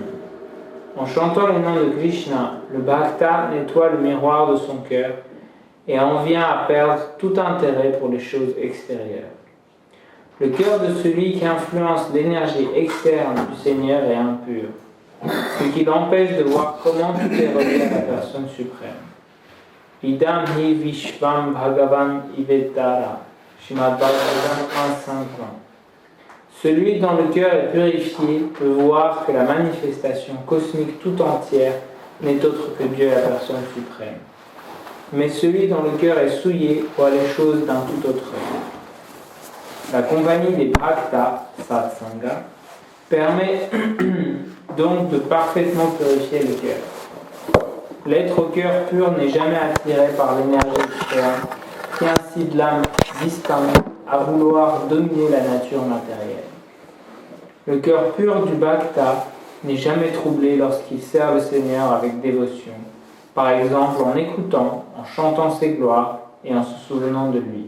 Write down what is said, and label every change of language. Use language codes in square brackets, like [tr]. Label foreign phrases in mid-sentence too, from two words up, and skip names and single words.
[fr] En chantant les noms de Krishna, le bhakta nettoie le miroir de son cœur et en vient à perdre tout intérêt pour les choses extérieures. Le cœur de celui qui influence l'énergie externe du Seigneur est impur, ce qui l'empêche de voir comment tout est relié à la personne suprême. [sa] इदम् हि विश्वम् भगवान् इवेतर, Srimad Bhagavatam 1.5. [fr] Celui dont le cœur est purifié peut voir que la manifestation cosmique tout entière n'est autre que Dieu, la personne suprême. Mais celui dont le cœur est souillé voit les choses d'un tout autre œil. La compagnie des bhaktas, satsanga, permet donc de parfaitement purifier le cœur. L'être au cœur pur n'est jamais attiré par l'énergie externe qui incite l'âme distincte à vouloir dominer la nature matérielle. Le cœur pur du bhakta n'est jamais troublé lorsqu'il sert le Seigneur avec dévotion, par exemple en écoutant, en chantant ses gloires et en se souvenant de lui.